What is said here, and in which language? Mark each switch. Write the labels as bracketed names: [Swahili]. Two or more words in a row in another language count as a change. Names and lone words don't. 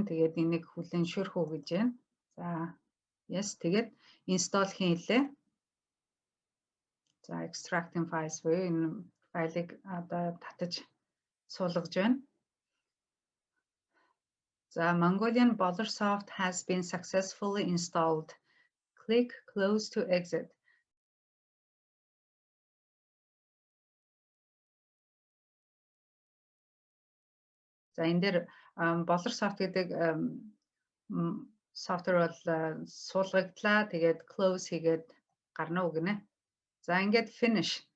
[Mongolian] Тэгээд энийг хүлээн зөвшөөрөх үү гэж байна. За yes тэгээд install хийлээ. За [English] extracting files [Mongolian] буюу энэ файлыг одоо татаж суулгаж байна. [English] За Mongolian Bolorsoft has been successfully installed. Click close to exit. [Mongolian] За энэ дээр Bolorsoft гэдэг софтвер бол суулгагдлаа. Тэгээд close хийгээд гарна уу гинэ. За ингээд finish.